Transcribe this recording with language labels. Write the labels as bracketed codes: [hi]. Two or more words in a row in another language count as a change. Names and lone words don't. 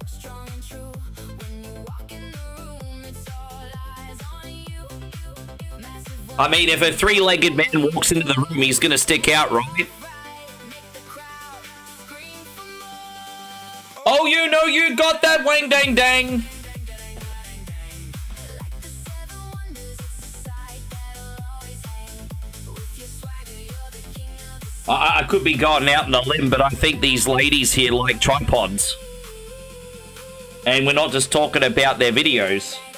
[en] I mean, if a 3-legged man walks into the room, he's gonna stick out, right? Oh, you know you got that, wang dang dang. I could be going out on a limb, but I think these ladies here like tripods. And we're not just talking about their videos.